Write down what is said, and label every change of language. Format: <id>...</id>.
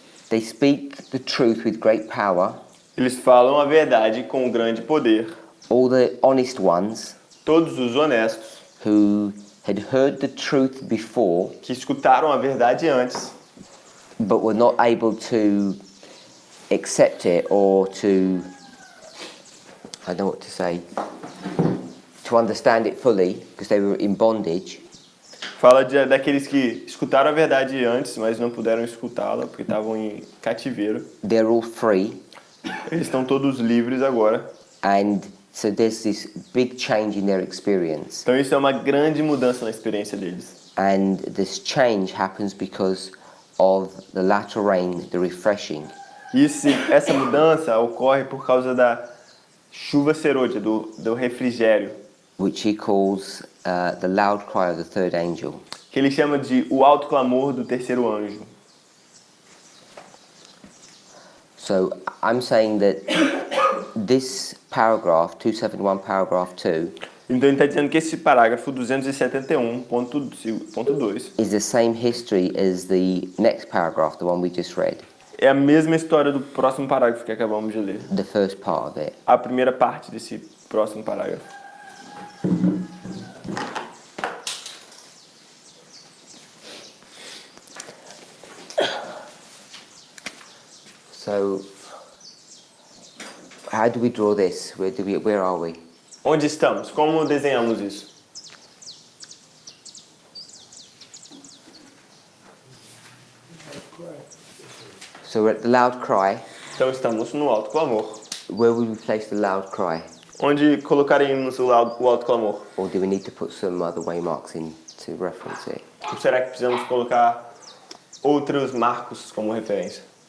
<en>They speak the truth with great power.</en> <pt>Eles falam a verdade com grande poder.</pt> <en>All the honest ones</en> <pt>Todos os honestos</pt> <en>who had heard the truth before</en> <pt>que escutaram a verdade antes,</pt> <en>but were not able to accept it or to, I don't know what to say, to understand it fully because they were in bondage.</en> <pt>fala daqueles que escutaram a verdade antes, mas não puderam escutá-la porque estavam em cativeiro.</pt> <en>They're all free,</en> <pt>Eles estão todos livres agora.</pt> <en>and so there's this big change in their experience.</en> <pt>Então isso é uma grande mudança na experiência deles.</pt> <en>And this change happens because of the latter rain, the refreshing.</en> <pt>Essa mudança ocorre por causa da chuva serôdia, do refrigério,</pt> <en>Which he calls the loud cry of the third angel.</en> <pt>que ele chama de o alto clamor do terceiro anjo.</pt> <en>So I'm saying that this paragraph, 271 paragraph 2,</en> <pt>Então ele está dizendo que esse parágrafo 271.2</pt> <en>is the same history as the next paragraph, the one we just read,</en> <pt>é a mesma história do próximo parágrafo que acabamos de ler.</pt> <en>the first part of it.</en> <pt>A primeira parte desse próximo parágrafo.</pt> <en>So, how do we draw this? Where are we?</en> <pt>Onde estamos? Como desenhamos isso?</pt> <en>So we're at the loud cry.</en> <pt>Então estamos no alto clamor.</pt> <en>Where would we place the loud cry?</en> <pt>Onde colocaremos o alto clamor?</pt> <en>Or do we need to put some other waymarks in to reference it?</en> <pt>Ou será que precisamos colocar outros marcos como referência?</pt>